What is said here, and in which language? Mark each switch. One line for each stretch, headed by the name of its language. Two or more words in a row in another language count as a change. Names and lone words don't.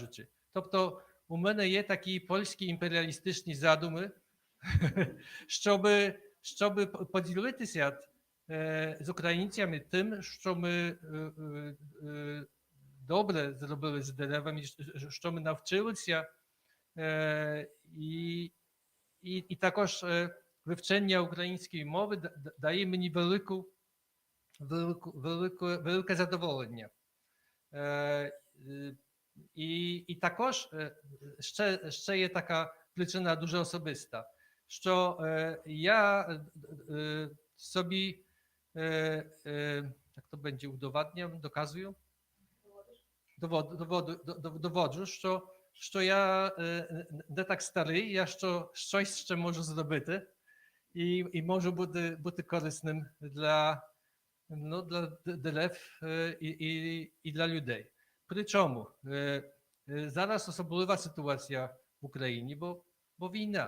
Ukrainian: Тобто у мене є такі польські імперіалістичні задуми щоб поділитися з українцями тим, що ми добре зробили з деревами, що ми навчилися, і також вивчення української мови дає мені велике задоволення. І також ще є така причина дуже особиста, що я собі, як
Polish: to będzie, udowadniam, dokazuję? Dowodzę,
Ukrainian: що я не так старий, я щось ще можу зробити і можу бути корисним для дерев і для людей. Причому зараз особлива ситуація в Україні, бо війна.